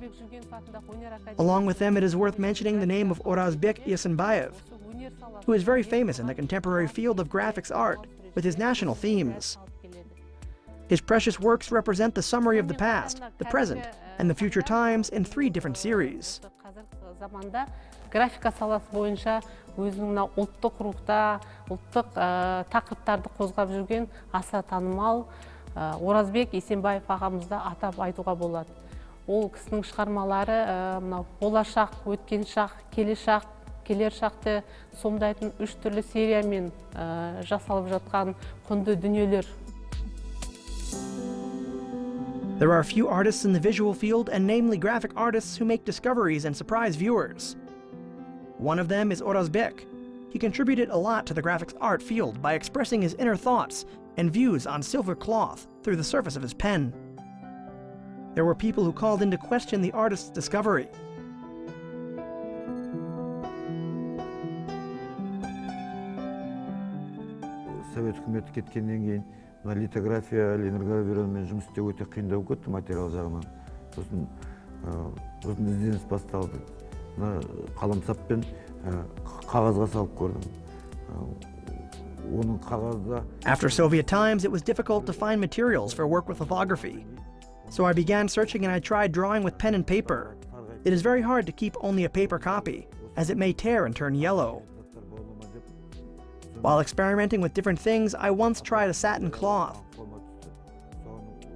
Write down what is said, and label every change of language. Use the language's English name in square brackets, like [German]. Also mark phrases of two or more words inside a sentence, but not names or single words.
[English] Along with them, it is worth mentioning the name of Orazbek Yesenbayev, who is very famous in the contemporary field of graphics art with his national themes. His precious works represent the summary of the past, the present, and the future times in 3 different series. [Kazakh] Графика саласы бойынша өзінің ұлттық рухта, ұлттық тақырыптарды қозғап жүрген аса танымал Оразбек Есенбаев ағамызды атап айтуға болады. Ол кісінің шығармалары болашақ, өткен шақ, келер шақты сомдайтын 3 түрлі сериямен жасалып жатқан құнды дүниелер. [English] There are a few artists in the visual field, and namely graphic artists, who make discoveries and surprise viewers. One of them is Orazbek. He contributed a lot to the graphics art field by expressing his inner thoughts and views on silver cloth through the surface of his pen. There were people who called into question the artist's discovery. [Kazakh] Совет үкіметі кеткеннен кейін литография, линогравированмен жұмыс істеу өте қиындау кетті материал жағынан. Сосын ізденіс басталды. Қаламсаппен қағазға салып көрдім. Оның қағазда. [English] After Soviet times, it was difficult to find materials for work with lithography. So I began searching, and I tried drawing with pen and paper. It is very hard to keep only a paper copy, as it may tear and turn yellow. While experimenting with different things, I once tried a satin cloth.